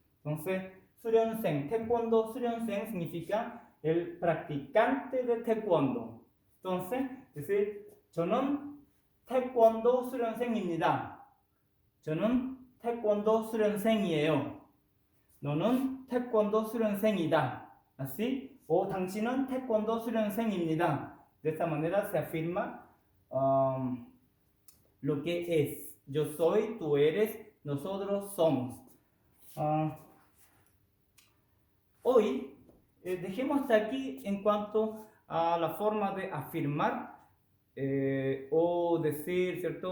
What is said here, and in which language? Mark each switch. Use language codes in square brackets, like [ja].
[es] Entonces, 수련생, taekwondo 수련생 significa el practicante de taekwondo. Entonces, es decir, [ko] 저는 태권도 수련생입니다. 저는 태권도 수련생이에요. 너는 태권도 수련생이다. [es] Así, o [ko] 당신은 태권도 수련생입니다. [es] De esta manera se afirma lo que es. Yo soy, tú eres, nosotros somos. Hoy dejemos hasta aquí en cuanto a la forma de afirmar o decir, ¿cierto?